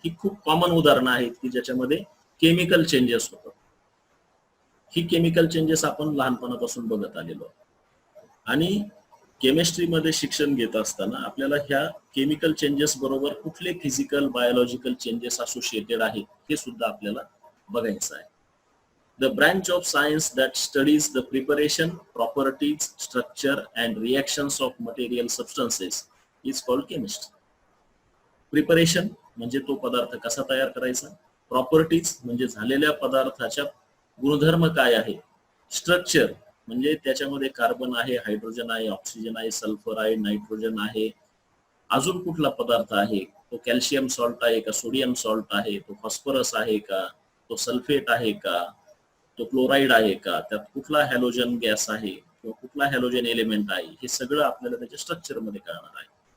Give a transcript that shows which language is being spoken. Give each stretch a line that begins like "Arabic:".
Marathi: ही खूप कॉमन उदाहरणं आहेत की ज्याच्यामध्ये केमिकल चेंजेस होतात. ही केमिकल चेंजेस आपण लहानपणापासून बघत आलेलो आहोत. आणि केमिस्ट्रीमध्ये शिक्षण घेत असताना आपल्याला ह्या केमिकल चेंजेस बरोबर कुठले फिजिकल बायोलॉजिकल चेंजेस असोसिएटेड आहेत हे सुद्धा आपल्याला बघायचं आहे.
English: The branch of science that studies the preparation, properties, structure and reactions of material substances is called chemistry.
Marathi: Preparation म्हणजे तो पदार्थ कसा तयार करायचा, प्रॉपर्टीज म्हणजे झालेल्या पदार्थाच्या गुणधर्म काय आहे, स्ट्रक्चर म्हणजे त्याच्यामध्ये कार्बन आहे, हायड्रोजन आहे, ऑक्सिजन आहे, सल्फर आहे, नायट्रोजन आहे, अजून कुठला पदार्थ आहे, तो कॅल्शियम सॉल्ट आहे का, सोडियम सॉल्ट आहे, तो फॉस्फरस आहे का, तो सल्फेट आहे का, तो क्लोराईड आहे का, त्यात कुठला हॅलोजन गॅस आहे किंवा कुठला हॅलोजन एलिमेंट आहे, हे सगळं आपल्याला त्याच्या स्ट्रक्चर मध्ये कळणार आहे.